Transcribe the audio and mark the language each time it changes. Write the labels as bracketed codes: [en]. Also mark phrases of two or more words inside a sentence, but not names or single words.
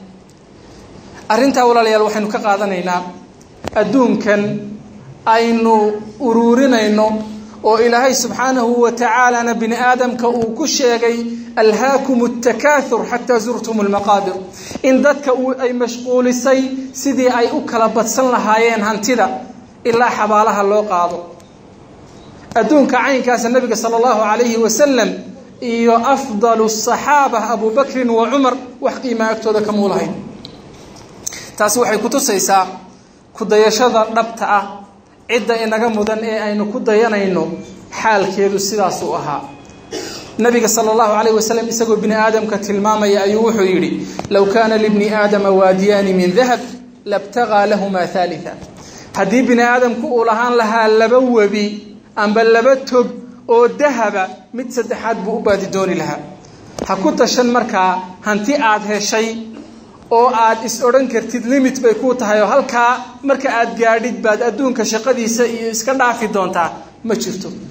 [so] arinta walaalayaal waxaynu ka qaadanaynaa adduunkan aynu ururinayno oo ilaahay [ar] سبحانه وتعالى [so] bini aadamka uu ku sheegay [ar] ألهاكم التكاثر حتى زرتم المقابر [so] in dadka ay mashquulisay sidii ay u kala badsan lahaayeen hantida ilaa xabaalaha loo qaado adduunka caynkaas nabiga [ar] صلى الله عليه وسلم [so] iyo [ar] أفضل الصحابة أبو بكر وعمر [so] wax qiimo agtooda ka muulahay taasi waxay ku tusaysaa ku dayashada dhabta ah cidda inaga mudan ee aynu ku dayanayno xaalkeedu sidaas u ahaa nabiga [ar] صلى الله عليه وسلم [so] isagoo bini aadamka tilmaamaya ayuu wuxuu yiri [ar] لو كان لابن آدم واديان من ذهب لابتغى لهما ثالثا [so] hadii bini aadamku uu lahaan lahaa laba wabi amba laba tog oo dahaba mid saddexaad buu u baadi dooni lahaa ha ku tashan markaa hanti aad heshay oo aad is oran kartid limit bay ku tahay oo halka marka aad gaadhid baad adduunka shaqadiisa iyo iska dhaafi doontaa ma jirto